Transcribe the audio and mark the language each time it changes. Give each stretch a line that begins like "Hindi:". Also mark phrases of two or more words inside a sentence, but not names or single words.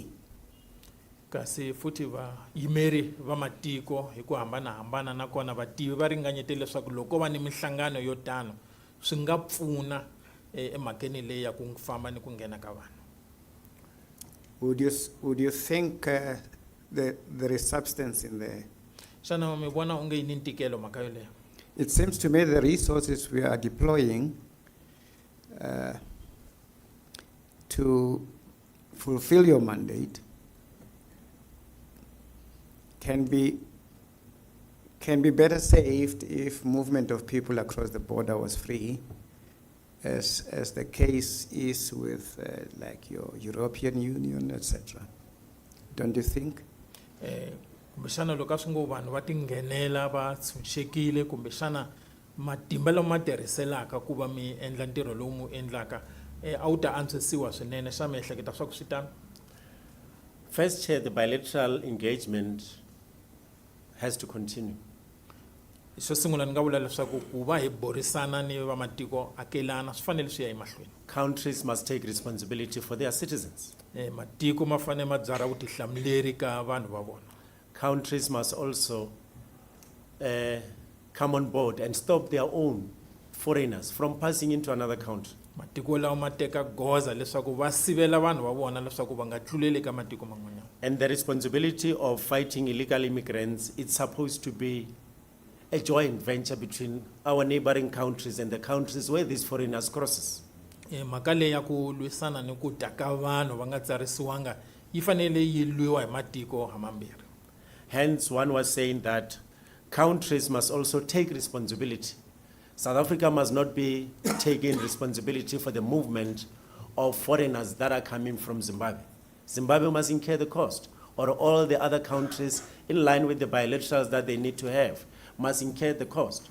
Tsonga: Kasi futhi va yimeri va matiko hi ku hambanahambana na kona vativi va ringanyete leswaku loko va ni mihlangano yo tano swi nga pfuna emhakeni leyi ya ku famba ni ku nghena ka vanhu.
English: Would you think there is substance in there?
Tsonga: Xana mi vona onge yi ni ntikelo mhaka yoleyo?
English: It seems to me the resources we are deploying to fulfill your mandate can be better saved if movement of people across the border was free, as the case is with like your European Union, etc. Don't you think?
Tsonga: Kumbexana loko a swi ngo vanhu va tinghenela va tshunxekile kumbexana matimba lama ma tirhiselaka ku va mi endla ntirho lowu mu endlaka a wu ta antswisiwa swinene. Xa mi ehleketa swa ku swi tano?
English: First, Chair, the bilateral engagement has to continue.
Tsonga: Xo sungula ni nga vula leswaku ku va hi borisana ni va matiko akelana swi fanele swi ya emahlweni.
English: Countries must take responsibility for their citizens.
Tsonga: Matiko ma fanele ma byala vutihlamuleri ka vanhu va vona.
English: Countries must also come on board and stop their own foreigners from passing into another country.
Tsonga: Matiko lawa ma teka goza leswaku va sivela vanhu va vona leswaku va nga tluleli ka matiko man'wanyana.
English: And the responsibility of fighting illegal immigrants, it's supposed to be a joint venture between our neighboring countries and the countries where these foreigners crosses.
Tsonga: Mhaka leyi ya ku lwisana ni ku dya ka vanhu va nga tsarisiwanga yi fanele yi lwiwa hi matiko hamambirhi.
English: Hence, one was saying that countries must also take responsibility. South Africa must not be taking responsibility for the movement of foreigners that are coming from Zimbabwe. Zimbabwe must incur the cost or all the other countries, in line with the bilaterals that they need to have, must incur the cost.